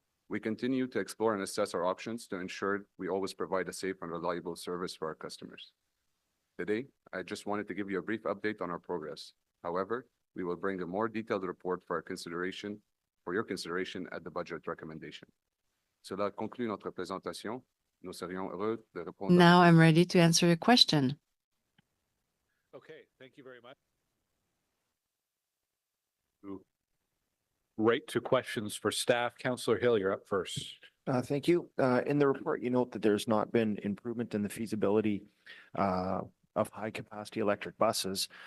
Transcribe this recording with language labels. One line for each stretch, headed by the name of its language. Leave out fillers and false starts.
English: We continue to explore and assess our options to ensure we always provide a safe and reliable service for our customers. Today, I just wanted to give you a brief update on our progress. However, we will bring a more detailed report for your consideration at the budget recommendation.
French: Cela conclut notre présentation. Nous serions heureux de répondre.
English: Now I'm ready to answer your question. Okay, thank you very much. Right to questions for staff. Councillor Hill, you're up first. Thank you. In the report, you note that there's not been improvement in the feasibility of high-capacity electric buses.